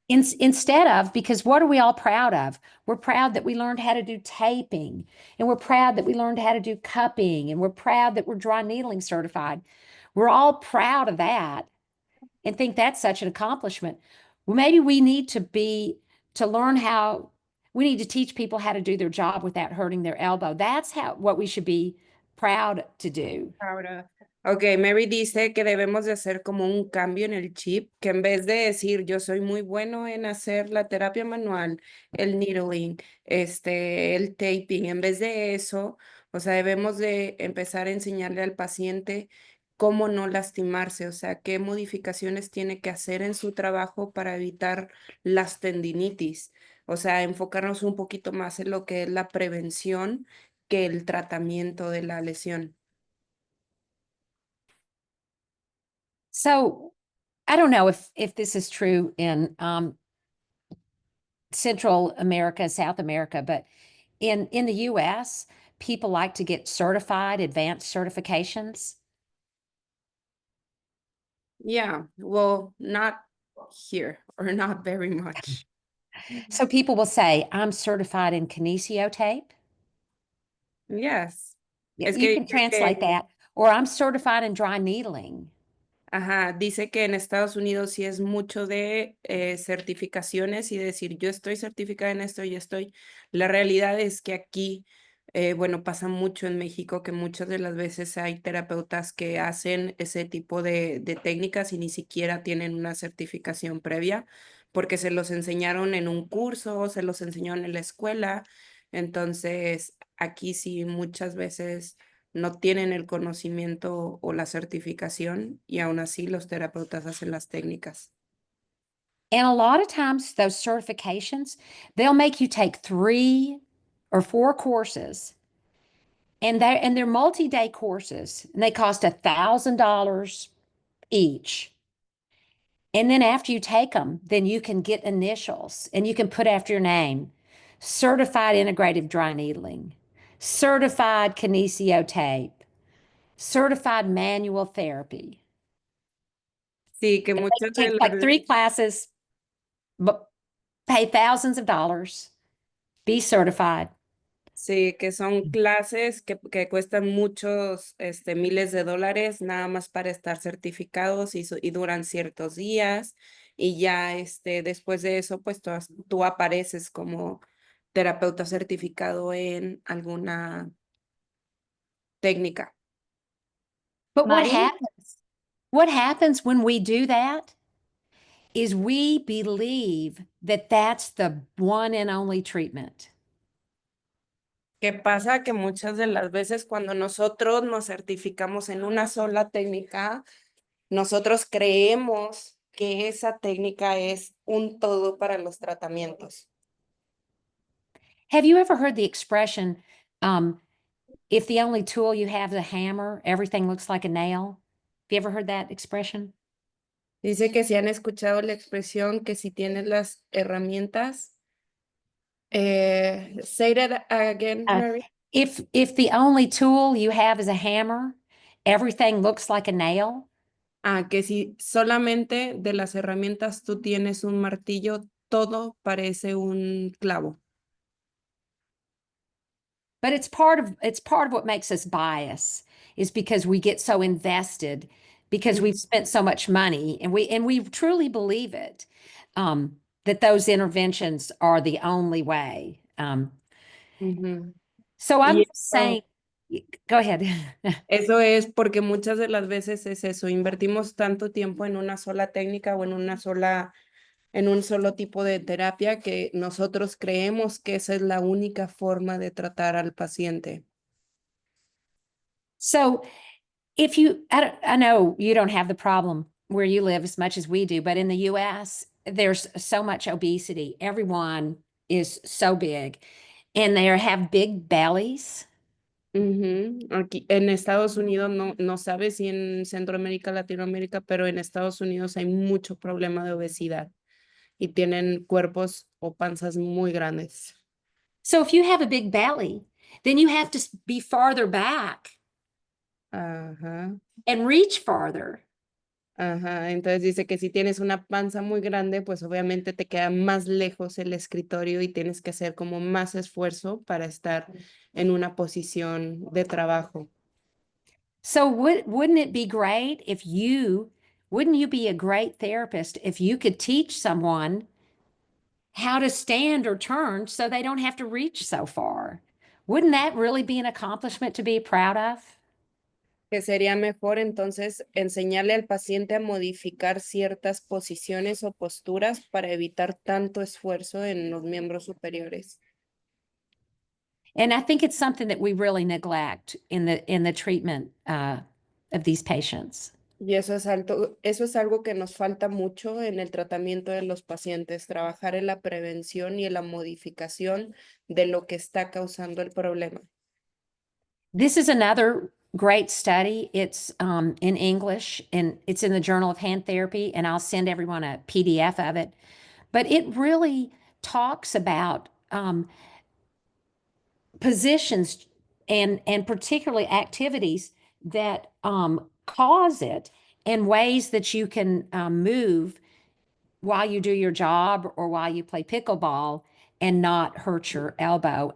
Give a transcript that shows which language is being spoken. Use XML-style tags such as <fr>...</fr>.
<en>Instead of, because what are we all proud of? We're proud that we learned how to do taping, and we're proud that we learned how to do cupping, and we're proud that we're dry needling certified. We're all proud of that and think that's such an accomplishment. Well, maybe we need to learn how, we need to teach people how to do their job without hurting their elbow. That's what we should be proud to do.</en> <es>Ahora, ok, Mary dice que debemos de hacer como un cambio en el chip, que en vez de decir yo soy muy bueno en hacer la terapia manual, el needling, el taping, en vez de eso, o sea, debemos de empezar a enseñarle al paciente cómo no lastimarse, o sea, qué modificaciones tiene que hacer en su trabajo para evitar las tendinitis, o sea, enfocarnos un poquito más en lo que es la prevención que el tratamiento de la lesión.</es> <en>So I don't know if this is true in Central America, South America, but in the US, people like to get certified, advanced certifications. Yeah, well, not here or not very much. So people will say, I'm certified in kinesio tape. Yes. You</en> <es>Es</es> <en>you</en> <es>que</es> <en>can</en> <es>dice que,</es> <en>translate that. Or I'm certified in dry needling.</en> <es>ajá, dice que en Estados Unidos sí es mucho de certificaciones y decir yo estoy certificada en esto y estoy. La realidad es que aquí, bueno, pasa mucho en México que muchas de las veces hay terapeutas que hacen ese tipo de técnicas y ni siquiera tienen una certificación previa porque se los enseñaron en un curso, se los enseñaron en la escuela. Entonces, aquí sí muchas veces no tienen el conocimiento o la certificación y aún así los terapeutas hacen las técnicas.</es> <en>And a lot of times, those certifications, they'll make you take 3 or 4 courses, and they're multi-day courses, and they cost $1,000 each. And then after you take them, then you can get initials and you can put after your name, certified integrative dry needling, certified kinesio tape, certified manual therapy.</en> <es>Sí, que muchas de</es> <en>Take like</en> <es>las</es> <en>3 classes, but pay thousands of dollars, be certified.</en> <es>sí, que son clases que cuestan muchos miles de dólares nada más para estar certificados y duran ciertos días y ya después de eso pues tú apareces como terapeuta certificado en alguna técnica.</es> <en>But Mari, what happens when we do that is we believe that that's the one and only treatment.</en> <es>¿Qué pasa? Que muchas de las veces cuando nosotros nos certificamos en una sola técnica, nosotros creemos que esa técnica es un todo para los tratamientos.</es> <en>Have you ever heard the expression, if the only tool you have is a hammer, everything looks like a nail. Have you ever heard that expression?</en> <es>Dice que si han escuchado la expresión que si tienes las herramientas,</es> <en>say that again, Uh, Mary. if the only tool you have is a hammer, everything looks like a nail.</en> <es>Que si solamente de las herramientas tú tienes un martillo, todo parece un clavo.</es> <en>But it's part of what makes us bias is because we get so invested because we've spent so much money and we truly believe it that those interventions are the only way. Ujú. So I'm</en> <es>Y</es> <en>just saying, go ahead.</en> <es>eso es porque muchas de las veces es eso, invertimos tanto tiempo en una sola técnica o en un solo tipo de terapia que nosotros creemos que esa es la única forma de tratar al paciente.</es> <en>So I know you don't have the problem where you live as much as we do, but in the US, there's so much obesity. Everyone is so big and they have big bellies. Ujú.</en> <es>Aquí en Estados Unidos no sabe si en Centroamérica, Latinoamérica, pero en Estados Unidos hay mucho problema de obesidad y tienen cuerpos o panzas muy grandes.</es> <en>So if you have a big belly, then you have to be farther back Ajá, and reach farther. ajá.</en> <es>Entonces dice que si tienes una panza muy grande, pues obviamente te queda más lejos el escritorio y tienes que hacer como más esfuerzo para estar en una posición de trabajo.</es> <en>So wouldn't it be great if wouldn't you be a great therapist if you could teach someone how to stand or turn so they don't have to reach so far? Wouldn't that really be an accomplishment to be proud of?</en> <es>Que sería mejor entonces enseñarle al paciente a modificar ciertas posiciones o posturas para evitar tanto esfuerzo en los miembros superiores.</es> <en>And I think it's something that we really neglect in the treatment of these patients.</en> <es>Y eso es algo que nos falta mucho en el tratamiento de los pacientes, trabajar en la prevención y en la modificación de lo que está causando el problema.</es> <en>This is another great study. It's in English and it's in the Journal of Hand Therapy, and I'll send everyone a PDF of it. But it really talks about positions and particularly activities that cause it and ways that you can move while you do your job or while you play pickleball and not hurt your elbow.</en>